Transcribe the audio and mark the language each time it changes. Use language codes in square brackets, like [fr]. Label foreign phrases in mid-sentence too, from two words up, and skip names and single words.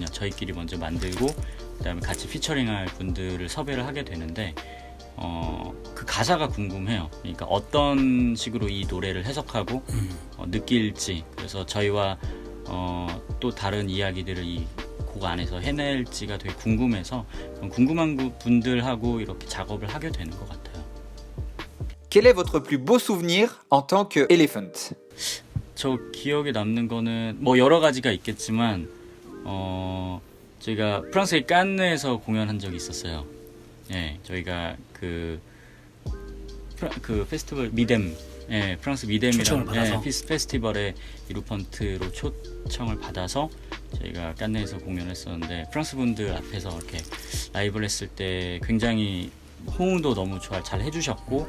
[ko] 저희끼리 먼저 만들고 그다음에 같이 피처링할 분들을 섭외를 하게 되는데 그 가사가 궁금해요. 그러니까 어떤 식으로 이 노래를 해석하고 느낄지 그래서 저희와 또 다른 이야기들을 이 곡 안에서 해낼지가 되게 궁금해서 궁금한 분들하고 이렇게 작업을 하게 되는 것 같아요. [fr] Quel est votre plus beau souvenir en tant que Elephant? [ko] 저 기억에 남는 거는 뭐 여러 가지가 있겠지만 저희가 프랑스의 깐느에서 공연한 적이 있었어요. 예, 저희가 그 페스티벌 미뎀, 예, 프랑스 미뎀이라는 페스티벌에 이루펀트로 초청을 받아서 저희가 깐느에서 공연했었는데 프랑스 분들 앞에서 이렇게 라이브를 했을 때 굉장히 호응도 너무 잘 해주셨고